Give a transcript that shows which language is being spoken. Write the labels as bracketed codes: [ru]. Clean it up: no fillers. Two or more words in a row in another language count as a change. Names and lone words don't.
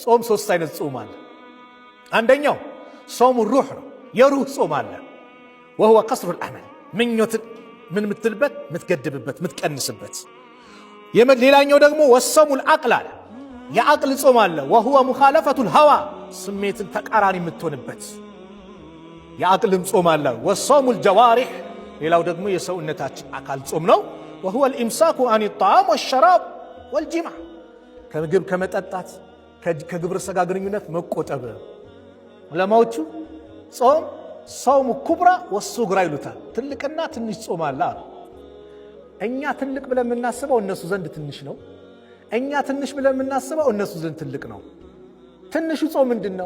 [am] ጾም ሶስት አይነት ጾም አለ። አንደኛው ጾሙ ሩህ ነው፣ የሩህ ጾም አለ። [ar] وهو قصر الأمل [am] ምኞትን ምን ምትልበት ምትገድብበት ምትቀንስበት። ሌላኛው ደግሞ [ar] وصوم العقل [am] አለ፣ የአቅል ጾም አለ። [ar] وهو مخالفة الهوى [am] ስሜትን ተቃራኒ የምትሆንበት የአቅልም ጾም አለ። [ar] وصوم الجوارح [am] ሌላው ደግሞ የሰውነታችን አካል ጾም ነው። [ar] وهو الامساك عن الطعام والشراب والجماع [am] ከምግብ ከመጠጣት ከግብረ ሥጋ ግንኙነት መቆጠብ። ዑለማዎቹ ጾም ጾሙ [ar] كبرى وصغرى [am] ይሉታል። ትልቅና ትንሽ ጾም አለ። እኛ ትልቅ ብለን የምናስበው እነሱ ዘንድ ትንሽ ነው። እኛ ትንሽ ብለን የምናስበው እነሱ ዘንድ ትልቅ ነው። ትንሹ ጾም ምንድነው?